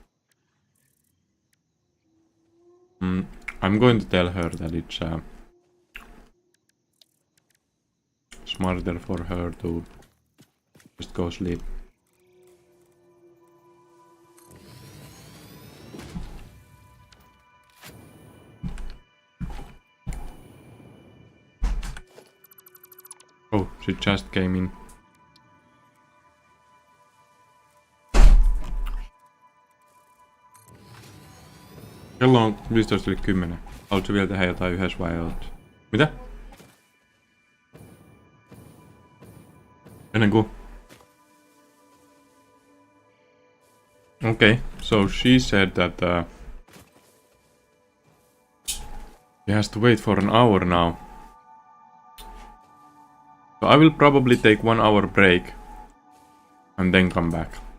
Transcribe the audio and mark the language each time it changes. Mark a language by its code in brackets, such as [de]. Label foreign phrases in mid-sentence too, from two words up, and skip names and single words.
[en] I'm going to tell her that it's smarter for her to just go sleep. Oh, she just came in. [fi] Kello on 15:10. Haluatko vielä tehdä jotain yhdessä vai oot? Mitä? Ennen kuin... [en] Okay, so she said that she has to wait for an hour now. So I will probably take 1 hour break and then come back.